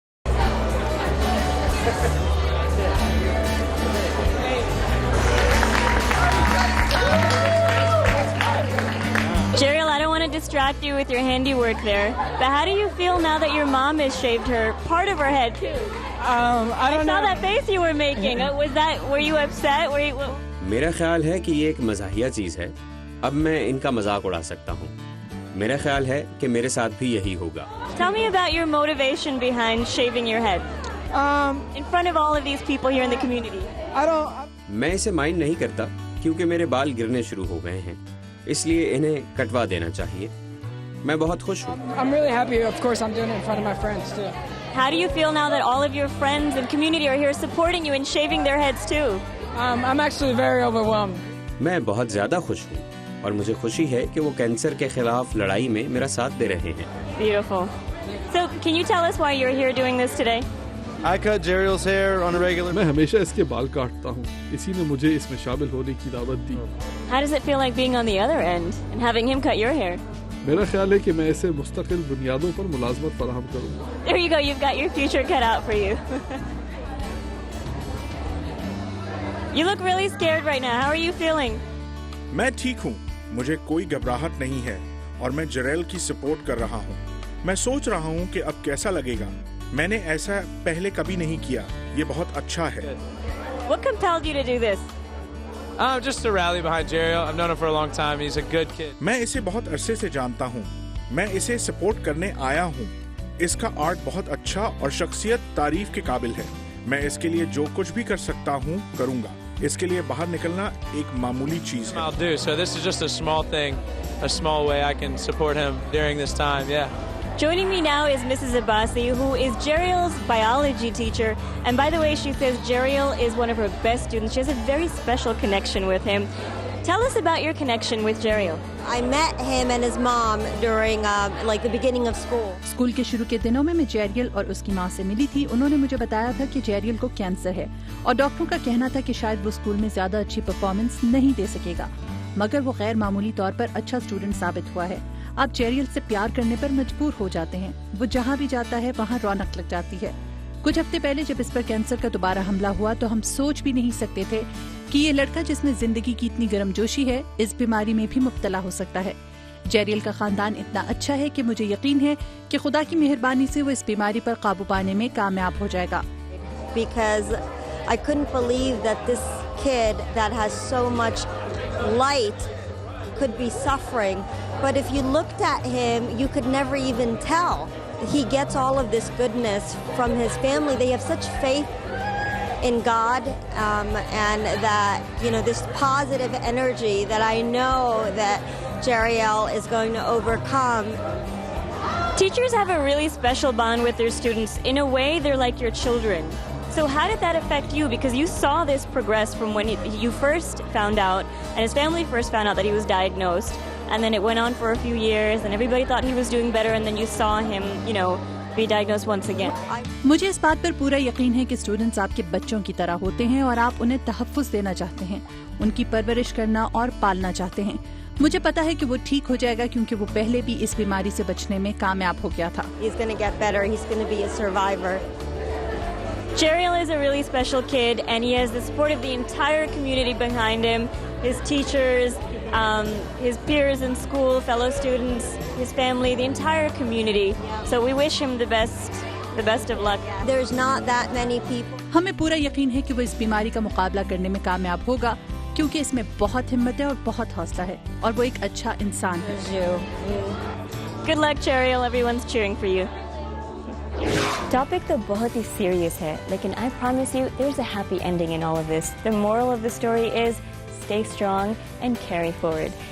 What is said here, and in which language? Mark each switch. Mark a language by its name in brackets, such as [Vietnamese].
[English] Jeriel, I don't want to distract you with your handiwork there, but how do you feel now that your mom has shaved her part of her head too? I don't I saw know. that face you were making. Were you upset? [Hindi] मेरा ख्याल है कि ये एक मज़ाहिया चीज है। अब मैं इनका मजाक उड़ा सकता हूँ। मेरा ख्याल है कि मेरे साथ भी यही होगा। [English] Tell me about your motivation behind shaving your head in front of all of these people here in the community. I don't. [Hindi] मैं इसे माइंड नहीं करता क्योंकि मेरे बाल गिरने शुरू हो गए हैं, इसलिए इन्हें कटवा देना चाहिए। मैं बहुत खुश हूँ। [English] I'm really happy. Of course, I'm doing it in front of my friends too. How do you feel now that all of your friends and community are here supporting you and shaving their heads too? I'm actually very overwhelmed. [Hindi] मैं बहुत ज्यादा खुश हूँ और मुझे खुशी है कि वो कैंसर के खिलाफ लड़ाई में मेरा साथ दे रहे हैं। [English] Beautiful. So, can you tell us why you're here doing this today? I cut Jeriel's hair on a regular. [Hindi] मैं हमेशा इसके बाल काटता हूँ, इसी ने मुझे इसमें शामिल होने की दावत दी। [English] How does it feel like being on the other end and having him cut your hair? [Hindi] मेरा ख्याल है कि मैं इसे मुस्तकिल बुनियादों पर मुलाजमत फराहम करूँगा। [English] There you go, you've got your future cut out for you. You look really scared right now. How are you feeling? [Hindi] मैं ठीक हूँ, मुझे कोई घबराहट नहीं है और मैं जरेल की सपोर्ट कर रहा हूँ। मैं सोच रहा हूँ कि अब कैसा लगेगा। मैंने ऐसा पहले कभी नहीं किया। ये बहुत अच्छा है। [English] What compelled you to do this? Just to rally behind Jeriel. I've known him for a long time. He's a good kid. [Hindi] मैं इसे बहुत अरसे से जानता हूँ। मैं इसे सपोर्ट करने आया हूँ। इसका आर्ट बहुत अच्छा और शख्सियत तारीफ के काबिल है। मैं इसके लिए जो कुछ भी कर सकता हूँ करूँगा। इसके लिए बाहर निकलना एक मामूली चीज है। [English] I'll do. So this is just a small thing, a small way I can support him during this time. Yeah. Joining me now is Mrs. Abbasi, who is Jeriel's biology teacher. And by the way, she says Jeriel is one of her best students. She has a very special connection with him. Tell us about your connection with Jeriel. I met him and his mom during like the beginning of school. [Hindi] School के शुरू के दिनों में मैं जेरियल और उसकी माँ से मिली थी। उन्होंने मुझे बताया था कि जेरियल को कैंसर है और डॉक्टरों का कहना था कि शायद वो स्कूल में ज्यादा अच्छी परफॉर्मेंस नहीं दे सकेगा, मगर वो गैर मामूली तौर पर अच्छा स्टूडेंट साबित हुआ है। आप जेरियल से प्यार करने पर मजबूर हो जाते हैं। वो जहाँ भी जाता है वहाँ रौनक लग जाती है। कुछ हफ्ते पहले जब इस पर कैंसर का दोबारा हमला हुआ तो हम सोच भी नहीं सकते थे कि ये लड़का जिसमें जिंदगी की इतनी गर्मजोशी है इस बीमारी में भी मुब्तला हो सकता है। जेरियल का खानदान इतना अच्छा है कि मुझे यकीन है कि खुदा की मेहरबानी से वो इस बीमारी पर काबू पाने में कामयाब हो जाएगा। [English] Because I couldn't believe that this kid that has so much light could be suffering. But if you looked at him, you could never even tell. He gets all of this goodness from his family. They have such faith in God, and that, you know, this positive energy that I know that Jeriel is going to overcome. Teachers have a really special bond with their students. In a way, they're like your children. So how did that affect you? Because you saw this progress from when you first found out, and his family first found out that he was diagnosed, and then it went on for a few years, and everybody thought he was doing better, and then you saw him, you know, be diagnosed once again. [Hindi] मुझे इस बात पर पूरा यकीन है कि students आपके बच्चों की तरह होते हैं और आप उन्हें तहफ़्फ़ुज़ देना चाहते हैं, उनकी परवरिश करना और पालना चाहते हैं। मुझे पता है कि वो ठीक हो जाएगा क्योंकि वो पहले भी इस बीमारी से बचने में कामयाब हो गया था। [English] He's going to get better. He's going to be a survivor. Jeriel is a really special kid, and he has the support of the entire community behind him, his teachers, his peers in school, fellow students, his family, the entire community. So we wish him the best of luck. There's not that many people. [Hindi] हमें पूरा यकीन है कि वो इस बीमारी का मुकाबला करने में कामयाब होगा क्योंकि इसमें बहुत हिम्मत है और बहुत हौसला है और वो एक अच्छा इंसान है। [English] Good luck, Jeriel. Everyone's cheering for you. [Hindi] Topic तो बहुत ही सीरियस है, लेकिन [English] I promise you there's a happy ending in all of this. The moral of the story is stay strong and carry forward.